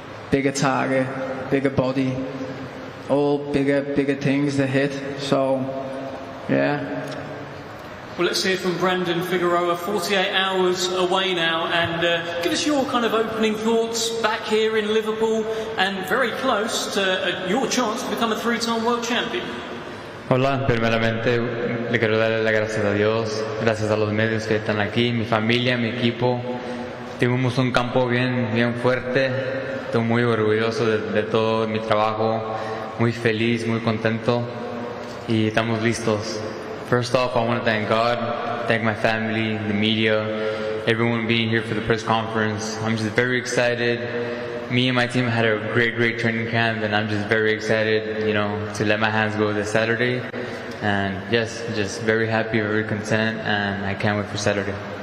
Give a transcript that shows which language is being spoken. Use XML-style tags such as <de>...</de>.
<en>Bigger target, bigger body, all bigger things to hit. So, yeah. Well, let's hear from Brandon Figueroa, 48 hours away now, and give us your kind of opening thoughts back here in Liverpool and very close to your chance to become a three-time world champion.</en> <es>Hola, primeramente le quiero dar las gracias a Dios, gracias a los medios que están aquí, mi familia, mi equipo. Tuvimos un campo bien fuerte, estoy muy orgulloso de todo mi trabajo, muy feliz, muy contento y estamos listos.</es> <en>First off, I want to thank God, thank my family, the media, everyone being here for the press conference. I'm just very excited. Me and my team had a great training camp, and I'm just very excited, to let my hands go this Saturday. And yes, just very happy, very content, and I can't wait for Saturday.</en>